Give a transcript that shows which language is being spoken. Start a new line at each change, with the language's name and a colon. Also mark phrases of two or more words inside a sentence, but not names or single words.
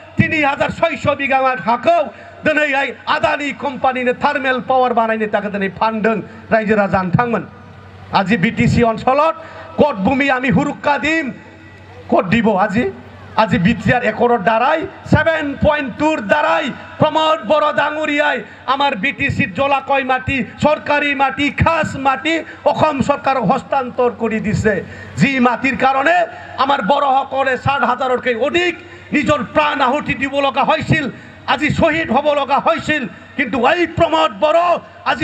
Bodo: 3600 बिगा हाखौ दिनैहाय आदानि कम्पानिनो
English: thermal power
Bodo: बानायनो थाखाय दिनै फानदों रायजो राजा नोंथांमोन
Assamese: আজি বিটিসি অঞ্চলত কত ভূমি আমি হুৰুক্কা দিম কত দিব আজি আজি বিটিআর একৰৰ দ্বাৰাই 7.2 দ্বাৰাই প্রমোদ বড়ো ডাঙৰীয়াই আমাৰ বিটিসিৰ জলাকয় মাটি সরকারি মাটি খাস মাটি অসম সরকারক হস্তান্তর কৰি দিছে যি মাটিৰ কাৰণে আমাৰ বড়োসকলে 60,000তকৈ অধিক নিজৰ প্ৰাণ আহুতি দিব লগা হৈছিল আজি শহীদ হ'ব লগা হৈছিল কিন্তু এই প্রমোদ বড়ো আজি